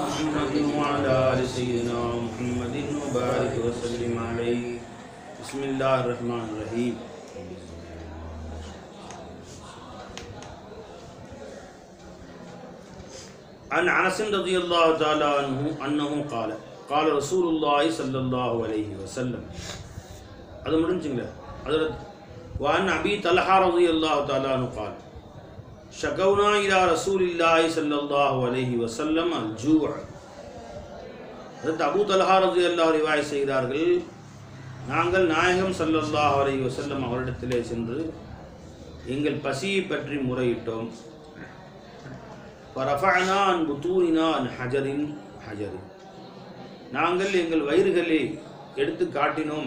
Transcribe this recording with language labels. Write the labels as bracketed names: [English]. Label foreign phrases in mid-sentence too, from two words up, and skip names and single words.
[Arabic] محمد وعلى آل سيدنا محمد وبارك وسلم عليه. بسم الله الرحمن الرحيم. عن أنس رضي الله تعالى عنه أنه قال رسول الله صلى الله عليه وسلم. [Tamil] அது முடிஞ்சுங்களா? [Arabic] அதில் وعن أبي طلحة رضي الله تعالى عنه قال شكونا إلى رسول الله صلى الله عليه وسلم الجوع. [Tamil] அபூ தல்ஹா ரலியல்லாஹு ரிவாய் செய்கிறார்கள், நாங்கள் நாயகம் [Arabic] صلى الله عليه وسلم [Tamil] அவரிடத்திலே சென்று எங்கள் பசியை பற்றி முறையிட்டோம். [Arabic] فرفعنا عن بطوننا عن حجر. [Tamil] நாங்கள் எங்கள் வயிறுகளை எடுத்து காட்டினோம்.